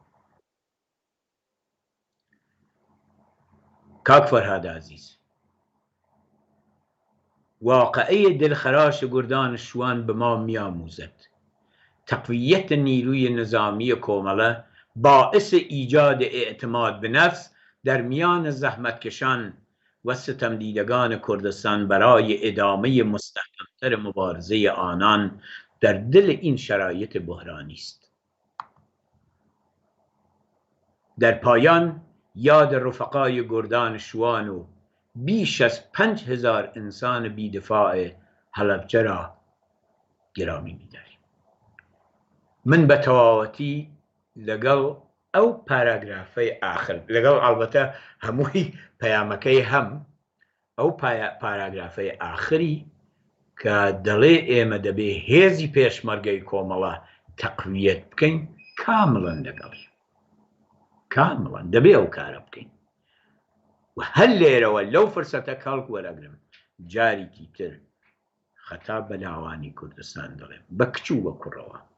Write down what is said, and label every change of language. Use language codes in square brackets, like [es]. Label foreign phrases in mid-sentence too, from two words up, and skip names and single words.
[fa] کاک فرهاد عزیز، واقعه دلخراش گردان شوان به ما می‌آموزد تقویت نیروی نظامی کومله باعث ایجاد اعتماد به نفس در میان زحمتکشان و ستمدیدگان کردستان برای ادامه مستحکمتر مبارزه آنان در دل این شرایط بحرانی است. در پایان یاد رفقای گردان شوان و بیش از 5000 انسان بیدفاع حلبچه را گرامی می‌داریم. [ckb] من بە تەواوەتی لەگەڵ ئەو پاراگرافەی ئاخر لەگەڵ ئەڵبەتە هەمووی پەیامەکەی هەم ئەو پاراگرافەی ئاخری کە دەڵێ ئێمە دەبێ هێزی پێشمەرگەی کۆمەڵە تەقویەت بکەین کامڵەن لەگەڵی کامڵەن دەبێ ئەو کارە بکەین و هەر لێرەوە لەو فرسەتە کەڵک وەرەگرم جارێکی تر خەتا بەلاوانی کوردستان دەڵێم بە کچوو بە کوڕەوە